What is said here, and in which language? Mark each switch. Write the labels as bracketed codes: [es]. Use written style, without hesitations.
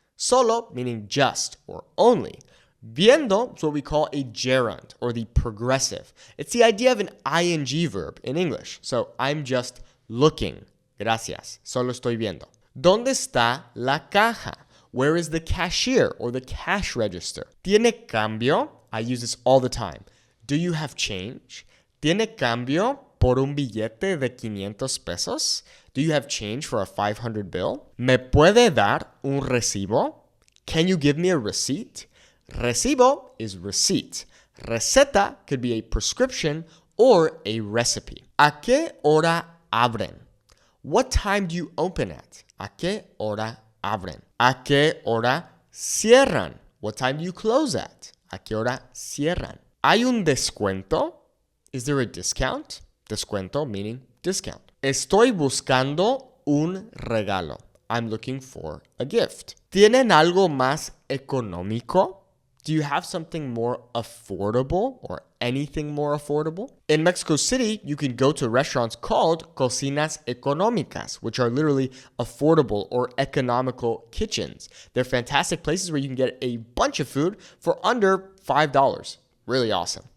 [en] Solo, meaning just or only. Viendo is what we call a gerund, or the progressive. It's the idea of an ing verb in English. So, I'm just looking. [es] Gracias. Solo estoy viendo. ¿Dónde está la caja? [en] Where is the cashier or the cash register? [es] ¿Tiene cambio? [en] I use this all the time. Do you have change? [es] ¿Tiene cambio por un billete de 500 pesos? [en] Do you have change for a 500 bill? [es] ¿Me puede dar un recibo? [en] Can you give me a receipt? Recibo is receipt. Receta could be a prescription or a recipe. [es] ¿A qué hora abren? [en] What time do you open at? [es] ¿A qué hora abren? ¿A qué hora cierran? [en] What time do you close at? [es] ¿A qué hora cierran? ¿Hay un descuento? [en] Is there a discount? Descuento meaning discount. [es] Estoy buscando un regalo. [en] I'm looking for a gift. [es] ¿Tienen algo más económico? [en] Do you have something more affordable or anything more affordable? In Mexico City, you can go to restaurants called cocinas económicas, which are literally affordable or economical kitchens. They're fantastic places where you can get a bunch of food for under $5. Really awesome.